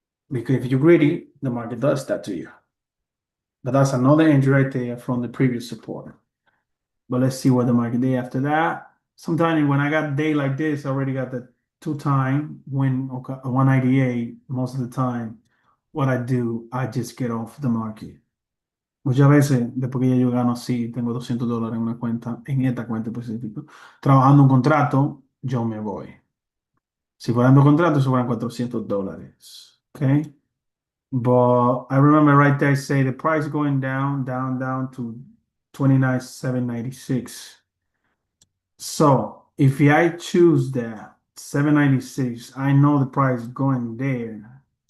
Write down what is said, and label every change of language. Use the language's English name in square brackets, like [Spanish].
[English] Because if you're greedy, the market does that to you. But that's another entry right there from the previous support. But let's see what the market did after that. Sometimes when I got a day like this, I already got the two-time win, okay, 198 most of the time. What I do, I just get off the market. [Spanish] Muchas veces, después que ya yo gano, sí, tengo $200 en una cuenta, en esta cuenta específica, trabajando un contrato, yo me voy. Si fueran dos contratos, fueran $400. [English] Okay? But I remember right there, I say the price going down, down, down to 29,796. So if I choose that 796, I know the price going there.